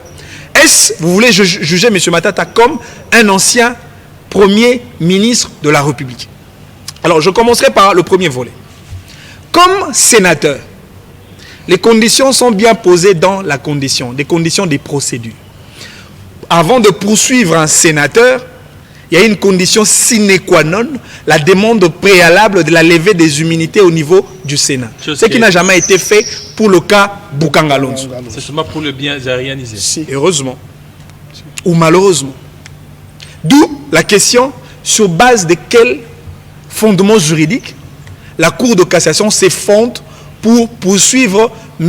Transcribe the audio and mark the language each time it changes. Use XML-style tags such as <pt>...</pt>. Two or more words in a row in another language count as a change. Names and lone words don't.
<fr>Est-ce, vous voulez juger M. Matata comme un ancien Premier ministre de la République? Alors, je commencerai par le premier volet. Comme sénateur, les conditions sont bien posées dans la condition, des conditions des procédures. Avant de poursuivre un sénateur, il y a une condition</fr> <la>sine qua non,</la> <fr>la demande préalable de la levée des immunités au niveau du Sénat. Ce qui n'a jamais été fait pour le cas Boukangalonzo. C'est seulement pour le bien aérianisé. Si. Heureusement. Ou malheureusement. D'où la question, sur base de quel fondement juridique la Cour de cassation s'effondre pour poursuivre M.</fr>